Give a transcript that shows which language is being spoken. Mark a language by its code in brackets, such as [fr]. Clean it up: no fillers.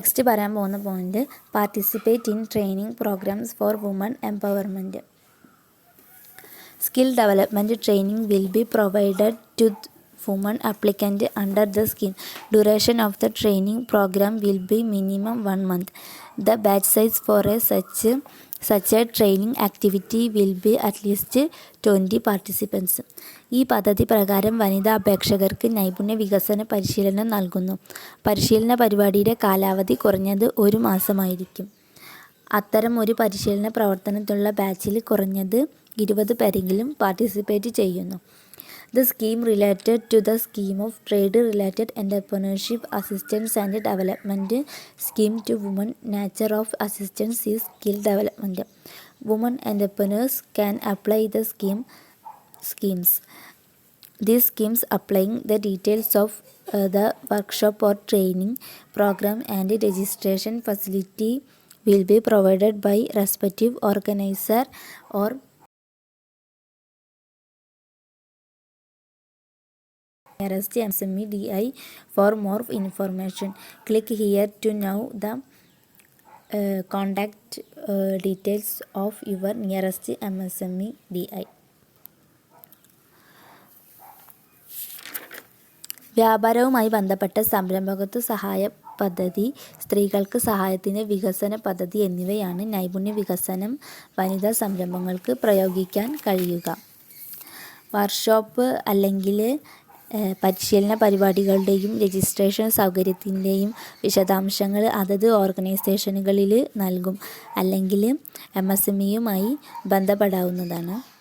[ml] Next പറയാൻ പോകുന്ന point [en] Participate in training programs for woman empowerment. Skill development training will be provided to women applicants under the scheme. Duration of the training program will be minimum 1 month. The batch size for such a training activity will be at least 20 participants. [ml] ഈ പദ്ധതി പ്രകാരം വനിതാ അപേക്ഷകർക്ക് നൈപുണ്യ വികസന പരിശീലനം നൽകുന്നു. പരിശീലന പരിപാടിയുടെ കാലാവധി കുറഞ്ഞത് 1 മാസമായിരിക്കും. അത്തരം ഒരു പരിശീലന പ്രവർത്തനത്തിലുള്ള ബാച്ചിൽ കുറഞ്ഞത് 20 പേരെങ്കിലും പാർട്ടിസിപ്പേറ്റ് ചെയ്യുന്നു. [en] The scheme related to the scheme of trade-related entrepreneurship assistance and development scheme to women. Nature of assistance is skill development. Women entrepreneurs can apply the schemes. These schemes applying the details of the workshop or training program and registration facility will be provided by respective organizer or nearest MSME DI. For more information, click here to know the contact details of your nearest MSME DI. [ml] വ്യാപാരവുമായി ബന്ധപ്പെട്ട സംരംഭകത്വ സഹായ പദ്ധതി, സ്ത്രീകൾക്ക് സഹായത്തിന് വികസന പദ്ധതി എന്നിവയാണ് നൈപുണ്യ വികസനം വനിതാ സംരംഭങ്ങൾക്ക് പ്രയോഗിക്കാൻ കഴിയുക. വർക്ക്ഷോപ്പ് അല്ലെങ്കിൽ പരിശീലന പരിപാടികളുടെയും രജിസ്ട്രേഷൻ സൗകര്യത്തിൻ്റെയും വിശദാംശങ്ങൾ അതത് ഓർഗനൈസേഷനുകളിൽ നൽകും, അല്ലെങ്കിൽ MSMEയുമായി ബന്ധപ്പെടാവുന്നതാണ്.